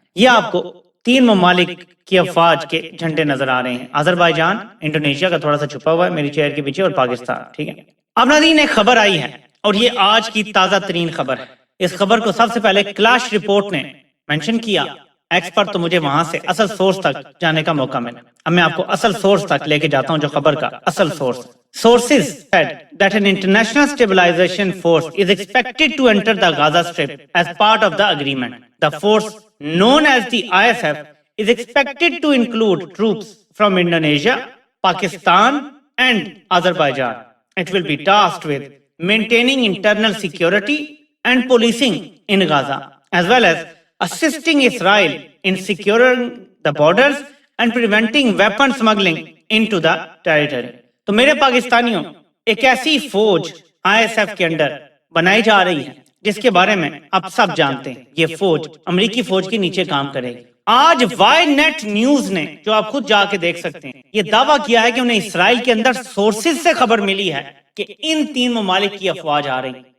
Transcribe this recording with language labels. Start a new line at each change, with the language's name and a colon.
Urdu: یہ آپ کو 3 ممالک کی افواج کے جھنڈے نظر آ رہے ہیں، آذربائیجان، انڈونیشیا کا تھوڑا سا چھپا ہوا ہے میری چیئر کے پیچھے، اور پاکستان. ٹھیک ہے. اب ناظرین ایک خبر آئی ہے، اور یہ آج کی تازہ ترین خبر ہے. اس خبر کو سب سے پہلے کلاش رپورٹ نے مینشن کیا، ایکس پر تو مجھے وہاں سے اصل سورس تک جانے کا موقع ملا. اب میں آپ کو اصل سورس تک لے کے جاتا ہوں، جو خبر کا اصل source.
English: Sources said that an international stabilization force is expected to enter the Gaza Strip as part of the agreement. The force, known as the ISF, is expected to include troops from Indonesia, Pakistan, and Azerbaijan. It will be tasked with maintaining internal security and policing in Gaza, as well as assisting Israel in securing the borders and preventing weapon smuggling into the territory.
Urdu: تو میرے پاکستانیوں، ایک ایسی فوج I S F کے اندر بنائی جا رہی ہے جس کے بارے میں آپ سب جانتے ہیں. یہ فوج امریکی فوج کے نیچے کام کرے گی. آج وائی نیٹ نیوز نے، جو آپ خود جا کے دیکھ سکتے ہیں، یہ دعویٰ کیا ہے کہ انہیں اسرائیل کے اندر سورسز سے خبر ملی ہے کہ ان 3 ممالک کی افواج آ رہی ہیں.